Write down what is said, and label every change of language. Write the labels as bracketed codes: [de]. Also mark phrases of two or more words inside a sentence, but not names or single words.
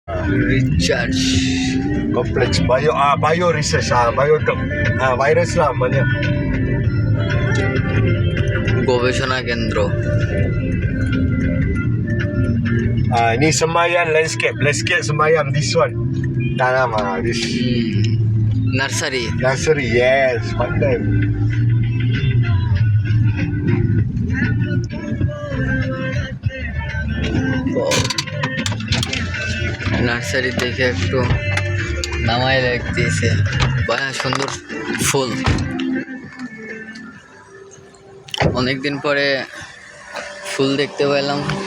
[bn] রিচার্জ [ms] Kompleks [en] bio research virus [ms] lah namanya. [bn] গবেষণা কেন্দ্র। [ms] Ini Semayam landscape Semayam, [en] this one. [ms] Tanam this [bn] নার্সারি। [en] nursery, yes, [ms] pandai. [bn] নার্সারি দেখে একটু নামাই লাগতেছে, বড় সুন্দর ফুল। অনেকদিন পরে ফুল দেখতে পেলাম।